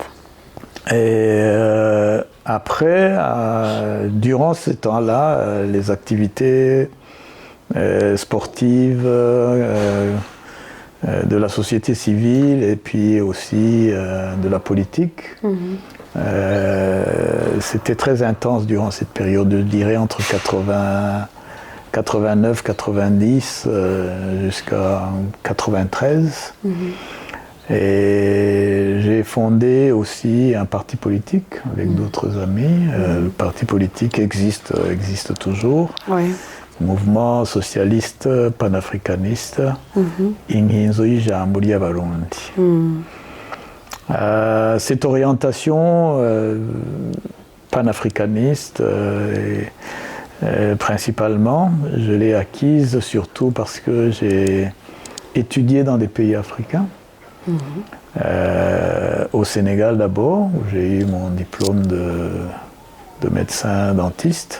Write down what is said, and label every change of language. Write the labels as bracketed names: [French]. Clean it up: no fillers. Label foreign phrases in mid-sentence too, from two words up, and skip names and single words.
[French] Et après, durant ce temps-là, les activités sportives de la société civile et puis aussi de la politique C'était très intense durant cette période, je dirais entre 89, 90 jusqu'à 93. Et j'ai fondé aussi un parti politique avec d'autres amis. Le parti politique existe toujours. Oui. Mouvement socialiste panafricaniste Inkinzo y'Ijambo ry'Abarundi. Cette orientation panafricaniste, principalement, je l'ai acquise surtout parce que j'ai étudié dans des pays africains. Au Sénégal d'abord, où j'ai eu mon diplôme de médecin dentiste.